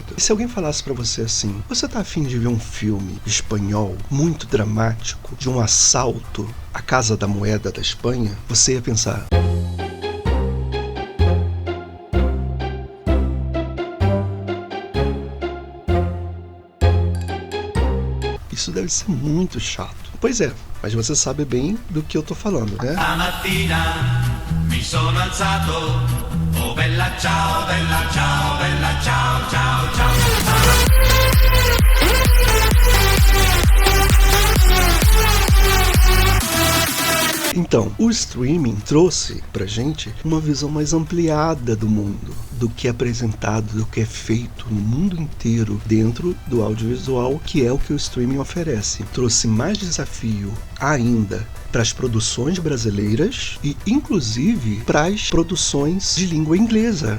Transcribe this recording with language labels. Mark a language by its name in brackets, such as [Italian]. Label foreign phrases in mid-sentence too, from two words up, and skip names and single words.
[Portuguese] E se alguém falasse pra você assim, você tá afim de ver um filme espanhol muito dramático de um assalto à Casa da Moeda da Espanha, você ia pensar, isso deve ser muito chato. Pois é, mas você sabe bem do que eu tô falando, né? [Italian] Stamattina mi sono alzato, oh bella ciao, ciao, ciao, ciao. [Portuguese] Então, o streaming trouxe pra gente uma visão mais ampliada do mundo, do que é apresentado, do que é feito no mundo inteiro dentro do audiovisual, que é o que o streaming oferece. Trouxe mais desafio ainda para as produções brasileiras e, inclusive, para as produções de língua inglesa.